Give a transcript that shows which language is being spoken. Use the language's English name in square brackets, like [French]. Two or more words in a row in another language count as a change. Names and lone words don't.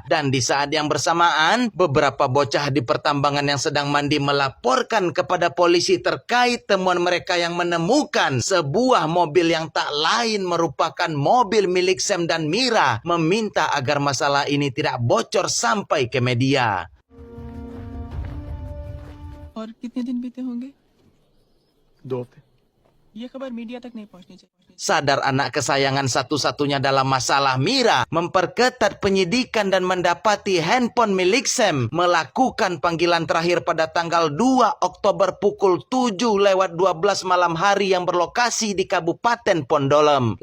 [Indonesian] Dan di saat yang bersamaan, beberapa bocah di pertambangan yang sedang mandi melaporkan kepada polisi terkait temuan mereka yang menemukan sebuah mobil yang tak lain merupakan mobil milik Sam dan Mira, meminta agar masalah ini tidak bocor sampai ke media. [Hindi] और कितने दिन बीते होंगे? 2 हफ्ते. ये खबर मीडिया तक नहीं पहुंचनी चाहिए. [Indonesian] Sadar anak kesayangan satu-satunya dalam masalah, Mira memperketat penyidikan dan mendapati handphone milik Sam melakukan panggilan terakhir pada tanggal 2 Oktober pukul 7:12 malam hari yang berlokasi di Kabupaten Pondolem.